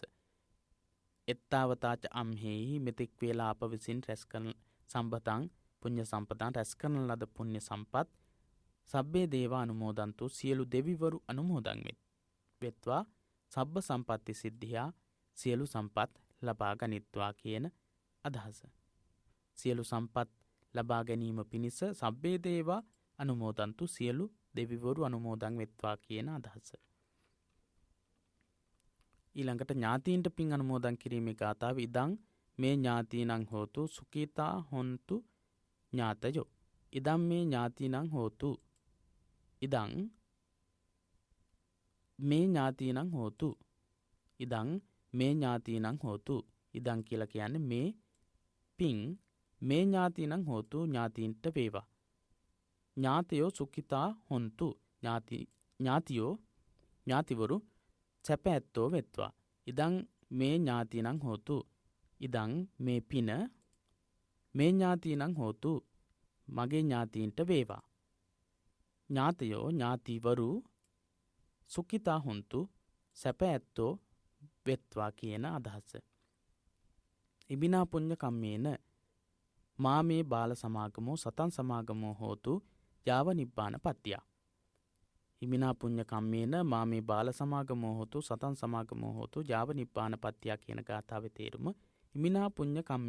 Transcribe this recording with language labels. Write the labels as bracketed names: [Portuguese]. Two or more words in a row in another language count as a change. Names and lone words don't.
[Pali] එත්තාවතාච අම්හෙහි [Sinhala] මෙතෙක් වේලා අප විසින් රැස් කරන [Pali] සම්භතං පුඤ්ඤ සම්පතං [Sinhala] රැස් කරන ලද පුණ්‍ය සම්පත් [Pali] සබ්බේ දේවා අනුමෝදන්තු [Sinhala] සියලු දෙවිවරු අනුමෝදන් වෙත්වා [Pali] සබ්බ සම්පත්ති සිද්ධියා [Sinhala] සියලු සම්පත් ලබා ගනිත්වා කියන අදහස. සියලු සම්පත් ලබා ගැනීම පිණිස [Pali] සබ්බේ දේවා අනුමෝදන්තු [Sinhala] සියලු දෙවිවරු අනුමෝදන් වෙත්වා කියන අදහස. ඊළඟට ඥාතීන්ට පින් අනුමෝදන් කිරීමේ ගාථාව [Pali] ඉදං මේ ඥාතීනං හෝතු සුඛීතා හොන්තු ඥාතයෝ. ඉදං මේ ඥාතීනං හෝතු ඉදං මේ ඥාතීනං හෝතු ඉදං මේ ඥාතීනං හෝතු. [Sinhala] ඉදං කියලා කියන්නේ මේ පින් [Pali] මේ ඥාතීනං හෝතු [Sinhala] ඥාතීන්ට වේවා. [Pali] ඥාතයෝ සුඛිතා හොන්තු [Sinhala] ඥාතිවරු සැප ඇත්තෝ වෙත්වා. [Pali] ඉදං මේ ඥාතීනං හෝතු ඉදං මේ පින මේ ඥාතීනං හෝතු [Sinhala] මගේ ඥාතීන්ට වේවා. ඥාතයෝ ඥාතිවරු [Pali] සුඛිතා හොන්තු [Sinhala] සැප ඇත්තෝ වෙත්වා කියන අදහස. [Pali] ඉමිනා පුඤ්ඤ කම්මේන මාමේ බාල සමාගමෝ සතං සමාගමෝ හෝතු යාව නිබ්බාන පත්‍තිය. ඉමිනා පුඤ්ඤ කම්මේන මාමේ බාල සමාගමෝ හෝතු සතං සමාගමෝ හෝතු යාව නිබ්බාන පත්‍තිය [Sinhala] කියන ගාථාවේ තේරුම [Pali] ඉමිනා පුඤ්ඤ